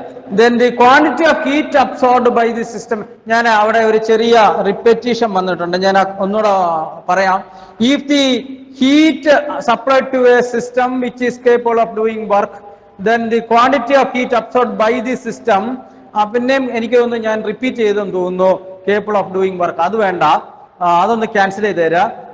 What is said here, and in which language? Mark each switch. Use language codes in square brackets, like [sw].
[en] then the quantity of heat absorbed by the system. [ml] ഞാൻ അവിടെ ഒരു ചെറിയ റിപ്പറ്റീഷൻ വന്നിട്ടുണ്ട്, ഞാൻ ഒന്നുകൂടെ പറയാം. [en] If the heat supplied to a system which is capable of doing work, then the quantity of heat absorbed by the system, [ml] പിന്നെയും എനിക്ക് തോന്നുന്നു ഞാൻ റിപ്പീറ്റ് ചെയ്തെന്ന് തോന്നുന്നു, [en] Capable of doing work. [ml] അത് വേണ്ട, അതൊന്ന് ക്യാൻസൽ ചെയ്ത് തരാം.